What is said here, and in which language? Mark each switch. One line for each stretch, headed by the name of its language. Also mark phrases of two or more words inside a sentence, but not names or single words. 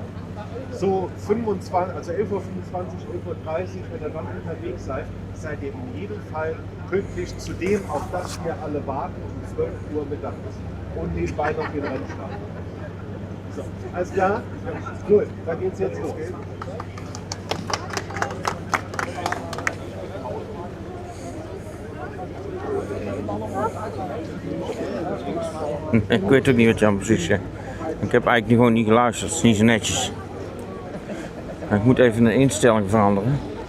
German: So 25, also 11:25 Uhr, 11:30 Uhr, wenn ihr dann unterwegs seid, seid ihr in jedem Fall pünktlich zu dem, auf das wir alle warten, um 12 Uhr Mittagessen und nebenbei noch den Rennstart. So, alles klar? Gut, dann geht's jetzt los.
Dutch: Ik weet ook niet wat je aan precies zegt. Ik heb eigenlijk gewoon niet geluisterd, het is niet zo netjes. Maar ik moet even een instelling veranderen.